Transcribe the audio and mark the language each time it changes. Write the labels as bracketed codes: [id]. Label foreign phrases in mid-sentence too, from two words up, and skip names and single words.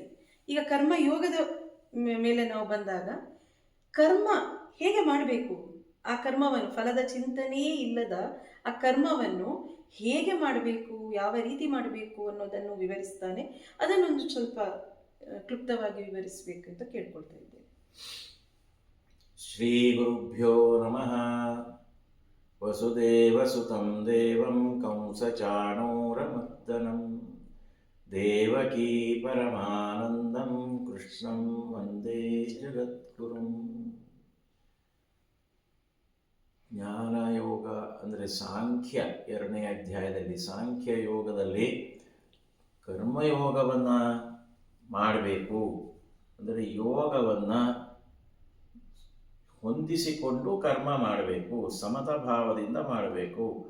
[kn] ಈಗ ಕರ್ಮ ಯೋಗದ ಮೇಲೆ ನಾವು ಬಂದಾಗ ಕರ್ಮ ಹೇಗೆ ಮಾಡಬೇಕು, ಆ ಕರ್ಮವನ್ನು, ಫಲದ ಚಿಂತನೆಯೇ ಇಲ್ಲದ ಆ ಕರ್ಮವನ್ನು ಹೇಗೆ ಮಾಡಬೇಕು, ಯಾವ ರೀತಿ ಮಾಡಬೇಕು ಅನ್ನೋದನ್ನು ವಿವರಿಸ್ತಾನೆ. ಅದನ್ನೊಂದು ಸ್ವಲ್ಪ ಕ್ಲುಪ್ತವಾಗಿ ವಿವರಿಸಬೇಕು ಅಂತ ಕೇಳ್ಕೊಳ್ತಾ ಇದ್ದೇನೆ. [sa] ಶ್ರೀ ಗುರುಭ್ಯೋ ನಮಃ. ವಸುದೇವಸುತಂ ದೇವಂ ಕಂಸಚಾಣೂರಮರ್ದನಂ ದೇವಕೀ ಪರಮಾನಂದಂ ಕೃಷ್ಣಂ ವಂದೇ ಜಗದ್ಗುರುಂ. [kn] ಜ್ಞಾನಯೋಗ ಅಂದರೆ ಸಾಂಖ್ಯ, 2ನೇ ಅಧ್ಯಾಯದಲ್ಲಿ ಸಾಂಖ್ಯ ಯೋಗದಲ್ಲಿ ಕರ್ಮಯೋಗವನ್ನು ಮಾಡಬೇಕು. ಅಂದರೆ ಯೋಗವನ್ನು ಹೊಂದಿಸಿಕೊಂಡು ಕರ್ಮ ಮಾಡಬೇಕು, ಸಮತ ಭಾವದಿಂದ ಮಾಡಬೇಕು.